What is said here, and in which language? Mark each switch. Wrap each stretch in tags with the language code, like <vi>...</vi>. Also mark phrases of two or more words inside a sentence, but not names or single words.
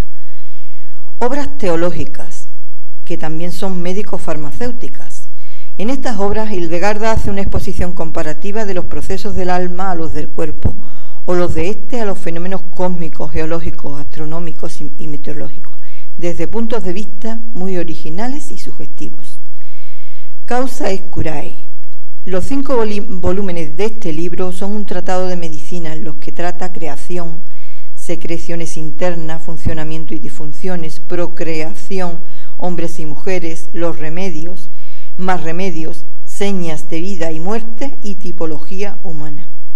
<es>Obras teológicas, que también son médico-farmacéuticas. En estas obras, Hildegarda hace una exposición comparativa de los procesos del alma a los del cuerpo, o los de éste a los fenómenos cósmicos, geológicos, astronómicos y meteorológicos, desde puntos de vista muy originales y sugestivos. Causa et Curae. Los 5 volúmenes de este libro son un tratado de medicina en los que trata creación, secreciones internas, funcionamiento y disfunciones, procreación, hombres y mujeres, los remedios, más remedios, señas de vida y muerte y tipología humana.</es>